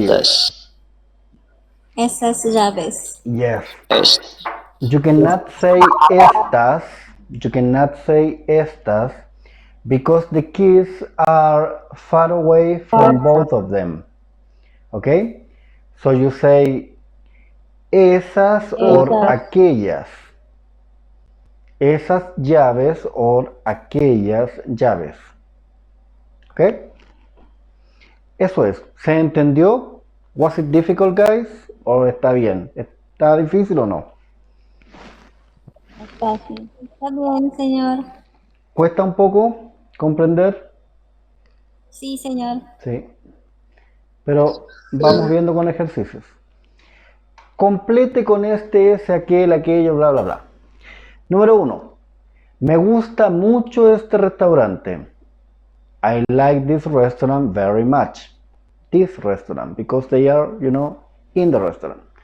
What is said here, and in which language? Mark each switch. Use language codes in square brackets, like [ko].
[es] Estas. Esas llaves. [en] Yes. Est. You cannot say estas. You cannot say estas because the keys are far away from both of them. Okay? So you say esas or aquellas. [es] Esas llaves or aquellas llaves. Okay? Eso es. ¿Se entendió? [en] Was it difficult, guys? [es] ¿O está bien? ¿Está difícil o no? Fácil. Está bien, señor. ¿Cuesta un poco comprender? Sí, señor. Sí. Pero vamos viendo con ejercicios. Complete con este, ese, aquel, aquello, bla, bla, bla. Número 1. Me gusta mucho este restaurante. [en] I like this restaurant very much. This restaurant, because they are, in the restaurant.